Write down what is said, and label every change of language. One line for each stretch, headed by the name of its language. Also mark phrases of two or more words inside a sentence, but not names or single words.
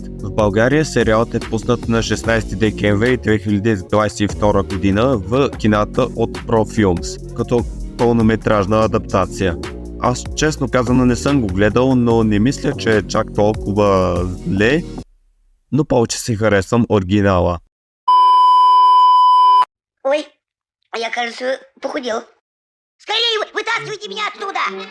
Bulgarian: В България сериалът е пуснат на 16 декември 2022 година в кината от ProFilms, като пълнометражна адаптация. Аз честно казано не съм го гледал, но не мисля, че е чак толкова зле, но повече си харесвам оригинала.
Russian: Ой, а я, кажется, похудел. Скорее, вытаскивайте меня оттуда!